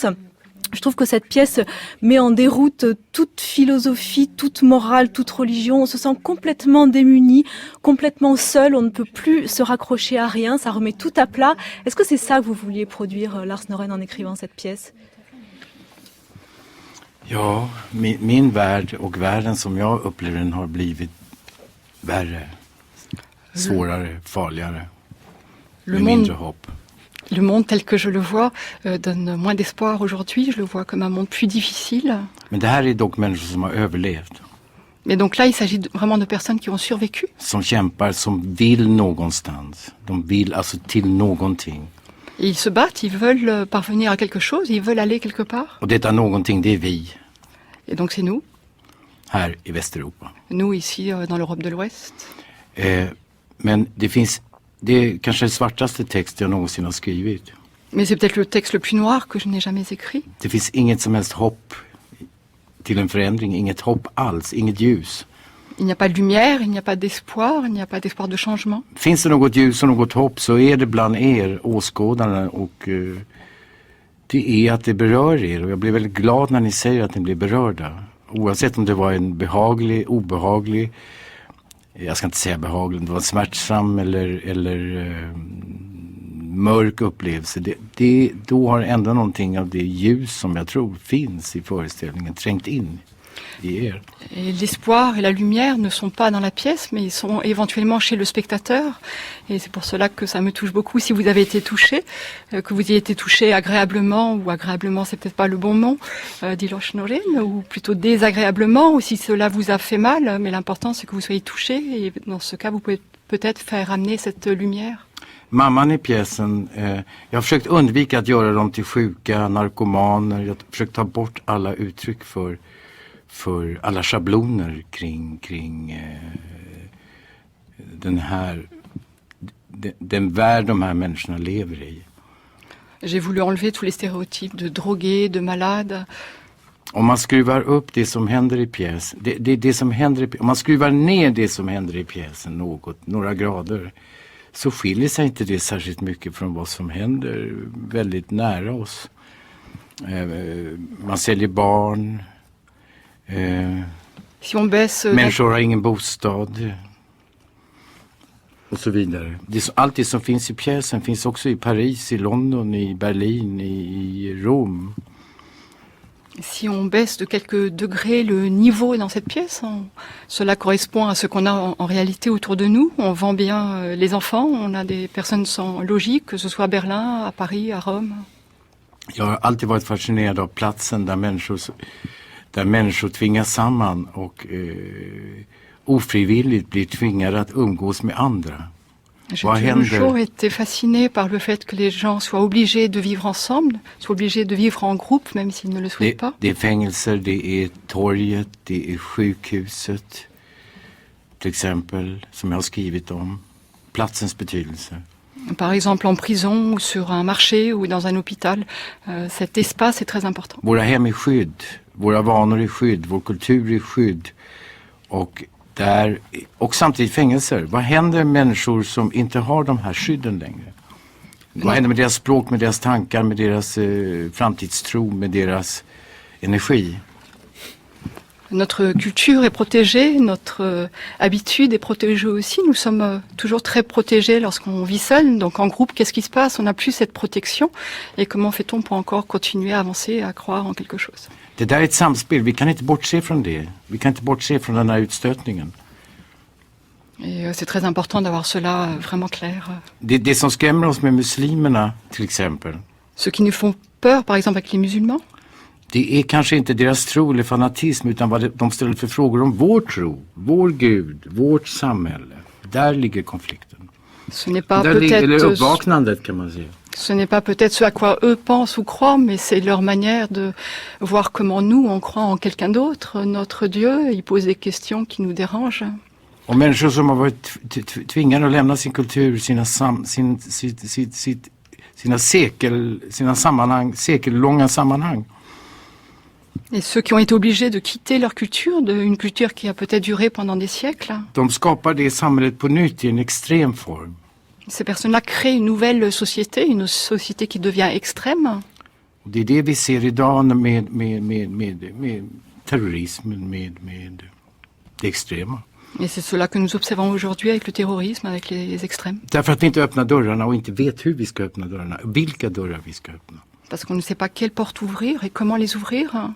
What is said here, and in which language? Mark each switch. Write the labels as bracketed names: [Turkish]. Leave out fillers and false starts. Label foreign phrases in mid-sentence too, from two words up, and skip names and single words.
[French] Je trouve que cette pièce met en déroute toute philosophie, toute morale, toute religion. On se sent complètement démuni, complètement seul. On ne peut plus se raccrocher à rien. Ça remet tout à plat. Est-ce que c'est ça que vous vouliez produire, Lars Noren, en écrivant cette pièce? [Swedish] Ja, min värld och världen som jag upplever den har blivit värre, svårare, farligare, med mindre hopp. [French] Le monde tel que je le vois donne moins d'espoir aujourd'hui. Je le vois comme un monde plus difficile. [Swedish] Men det här är dock människor som har överlevt. [French] Mais donc là, il s'agit vraiment de personnes qui ont survécu. [Swedish] Som kämpar, som vill någonstans. De vill alltså till någonting. [French] Et ils se battent, ils veulent parvenir à quelque chose, ils veulent aller quelque part. [Swedish] Och detta någonting, det är vi. [French] Et donc c'est nous. [Swedish] Här i Västeuropa. [French] Nous ici dans l'Europe de l'Ouest. [Swedish] Men det är kanske den svartaste text jag någonsin har skrivit. [French] Mais c'est peut-être le texte le plus noir que je n'ai jamais écrit. [Swedish] Det finns inget som helst hopp till en förändring, inget hopp alls, inget ljus. [French] Il n'y a pas de lumière, il n'y a pas d'espoir, il n'y a pas d'espoir de changement. [Swedish] Finns det något ljus och något hopp så är det bland er åskådarna och det är att det berör er. Och jag blir väldigt glad när ni säger att ni blir berörda. Oavsett om det var en behaglig, obehaglig, jag ska inte säga behaglig, det var en smärtsam eller mörk upplevelse. Då har ändå någonting av det ljus som jag tror finns i föreställningen trängt in i er. [French] Et l'espoir et la lumière ne sont pas dans la pièce, mais ils sont éventuellement chez le spectateur. Et c'est pour cela que ça me touche beaucoup. Si vous avez été touché, que vous ayez été touché agréablement, ou agréablement c'est peut-être pas le bon mot, dit Lars Noren, ou plutôt désagréablement, ou si cela vous a fait mal, mais l'important c'est que vous soyez touché, et dans ce cas vous pouvez peut-être faire amener cette lumière. [Swedish] Mamman i pjäsen, jag har försökt undvika att göra dem till sjuka, narkomaner. Jag har försökt ta bort alla uttryck för alla schabloner kring den värld de här människorna lever i. [French] J'ai voulu enlever tous les stéréotypes de drogués, de malades. [Swedish] Om man skruvar upp det som händer i pjäsen, det som händer om man skruvar ner det som händer i pjäsen några grader, så skiljer sig inte det särskilt mycket från vad som händer väldigt nära oss. Man säljer barn. [French] Si on baisse, [Swedish] människor har ingen bostad och så vidare. Allt det som finns i pjäsen finns också i Paris, i London, i Berlin, i Rom. [French] Si on baisse de quelques degrés le niveau dans cette pièce, cela correspond à ce qu'on a en réalité autour de nous. On vend bien les enfants, on a des personnes sans logis, que ce soit à Berlin, à Paris, à Rome. [Swedish] Jag har alltid varit fascinerad av platsen där människor tvingas samman och ofrivilligt blir tvingade att umgås med andra. [French] J'ai toujours été fasciné par le fait que les gens soient obligés de vivre ensemble, soient obligés de vivre en groupe même s'ils ne le souhaitent pas. [Swedish] Det är fängelser, det är torget, det är sjukhuset till exempel som jag har skrivit om. Platsens betydelse. [French] Par exemple en prison ou sur un marché ou dans un hôpital, cet espace est très important. [Swedish] Våra hem är skydd, våra vanor är skydd, vår kultur är skydd och samtidigt fängelser. Vad händer med människor som inte har de här skydden längre? Vad händer med deras språk, med deras tankar, med deras framtidstro, med deras energi? [French] Notre culture est protégée, notre habitude est protégée aussi. Nous sommes toujours très protégés lorsqu'on vit seul. Donc en groupe, qu'est-ce qui se passe? On n'a plus cette protection. Et comment fait-on pour encore continuer à avancer, à croire en quelque chose? [Swedish] Det där är ett samspel. Vi kan inte bortse från det. Vi kan inte bortse från den här utstötningen. [French] Et c'est très important d'avoir cela vraiment clair. [Swedish] Det som skrämmer oss med muslimerna till exempel. [French] Ce qui nous font peur, par exemple avec les musulmans. [Swedish] Det är kanske inte deras tro eller fanatism utan vad de ställer för frågor om vår tro, vår Gud, vårt samhälle. Där ligger konflikten. [French] Ce n'est pas [Swedish] eller uppvaknandet kan man säga. [French] Ce n'est pas peut-être ce à quoi eux pensent ou croient, mais c'est leur manière de voir comment nous, on croit en quelqu'un d'autre, notre Dieu. Ils posent des questions qui nous dérangent. [Swedish] Och människor som har varit tvingade att lämna sin kultur, sina sekellånga sammanhang. [French] Et ceux qui ont été obligés de quitter leur culture, une culture qui a peut-être duré pendant des siècles. [Swedish] De skapar det samhället på nytt i en extrem form. [French] Ces personnes-là créent une nouvelle société, une société qui devient extrême. [Swedish] Det är det vi ser idag med terrorismen, med det extrema. [French] Et c'est cela que nous observons aujourd'hui avec le terrorisme, avec les extrêmes. [Swedish] Därför att vi inte öppnar dörrarna och inte vet hur vi ska öppna dörrarna, vilka dörrar vi ska öppna. [French] Parce qu'on ne sait pas quelles portes ouvrir et comment les ouvrir.